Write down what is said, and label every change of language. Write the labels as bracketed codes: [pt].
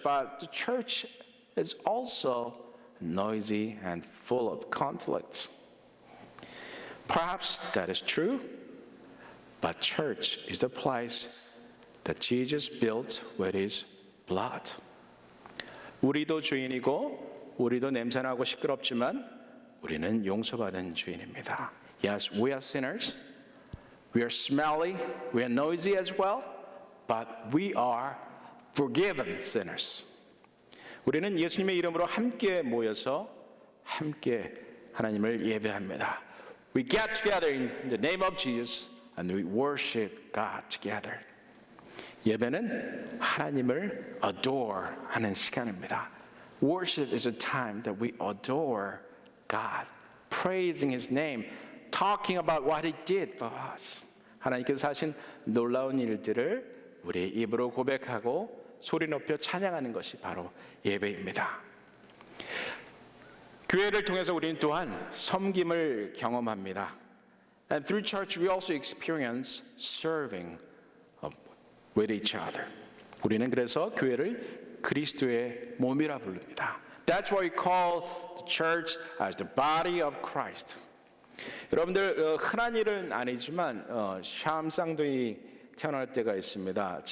[en] But the church is also noisy and full of conflicts. Perhaps that is true, but church is the place that Jesus built with his blood. [ko] 우리도 주인이고 우리도 냄새나고 시끄럽지만 우리는 용서받은 주인입니다. [en] Yes, we are sinners. We are smelly. We are noisy as well. But we are forgiven sinners. [ko] 우리는 예수님의 이름으로 함께 모여서 함께 하나님을 예배합니다. [en] We get together in the name of Jesus and we worship God together. [ko] 예배는 하나님을 adore 하는 시간입니다. [en] Worship is a time that we adore God, praising his name, talking about what he did for us. [ko] 하나님께서 하신 놀라운 일들을 우리의 입으로 고백하고 소리 높여 찬양하는 것이 바로 예배입니다. 교회를 통해서 우리는 또한 섬김을 경험합니다. [en] And through church we also experience serving with each other. [ko] 우리는 그래서 교회를 그리스도의 몸이라 부릅니다. [en] That's why we call the church as the body of Christ. [ko] 여러분들 흔한 일은 아니지만 샴 쌍둥이 태어날 때가 있습니다.